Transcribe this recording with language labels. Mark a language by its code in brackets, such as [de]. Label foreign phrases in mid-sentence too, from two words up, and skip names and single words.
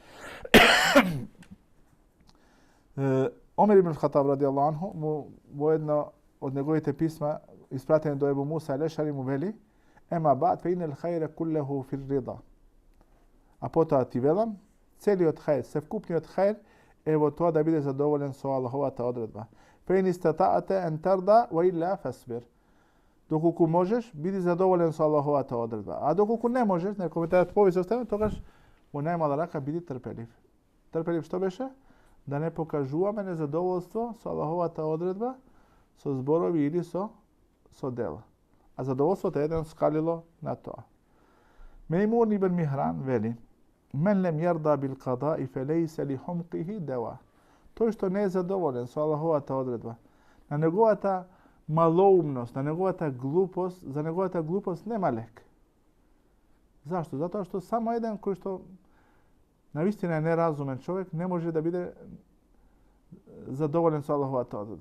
[mk] Омер ибн Хатаб [ar] رضي الله عنه [mk] во едно од неговите писма испратени до Ебу Муса Алешари му вели: [ar] "أما بعد فإن الخير كله في الرضا." [mk] А потоа ти велам, целиот хајр, севкупниот хајр е во тоа да биде задоволен со Аллаховата одредба. [ar] فإن استطعت أن ترضى وإلا فاصبر. [mk] Доколку можеш, биди задоволен со Аллаховата одредба. А доколку не можеш, на коментарот повисок степен, тогаш во најмала рака биди трпелив. Трпелив што беше? Да не покажуваме незадоволство со Аллаховата одредба, со зборови или со дела. А задоволството е еден скалило на тоа. Мејмун ибн Михран вели: [ar] "من لم يرض بالقضاء فليس لحمقه دواء." [mk] Тој што не е задоволен со Аллаховата одредба, на неговата малоумност, на неговата глупост, за неговата глупост нема лек. Зашто? Затоа што само еден кој што навистина е неразумен човек не може да биде задоволен со Аллаховата одредба.